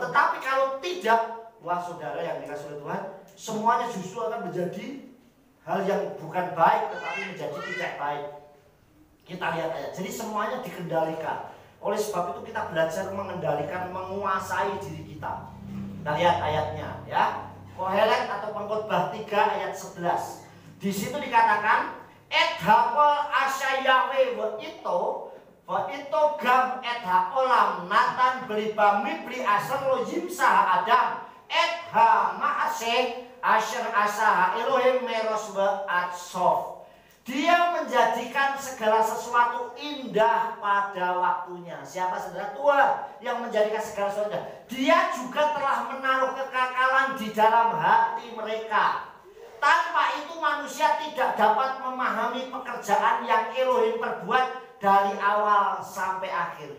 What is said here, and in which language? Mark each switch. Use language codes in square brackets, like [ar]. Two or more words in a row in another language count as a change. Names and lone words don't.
[id] Tetapi kalau tidak, wah saudara yang dikasih oleh Tuhan, semuanya justru akan menjadi hal yang bukan baik, tetapi menjadi tidak baik. Kita lihat aja. Jadi semuanya dikendalikan. Oleh sebab itu kita belajar mengendalikan, menguasai diri kita. Kita lihat ayatnya ya. Kohelet atau Pengkhotbah 3 ayat 11. Di situ dikatakan [he] את הכל עשה יפה בעתו גם את העולם נתן בלבם מבלי אשר לא ימצא אדם את המעשה אשר עשה אלהים מראש ועד סוף. [id] Dia menjadikan segala sesuatu indah pada waktunya. Siapa saudara? Tuhan yang menjadikan segala sesuatu indah. Dia juga telah menaruh kekekalan di dalam hati mereka. Tanpa itu manusia tidak dapat memahami pekerjaan yang Elohim perbuat dari awal sampai akhir.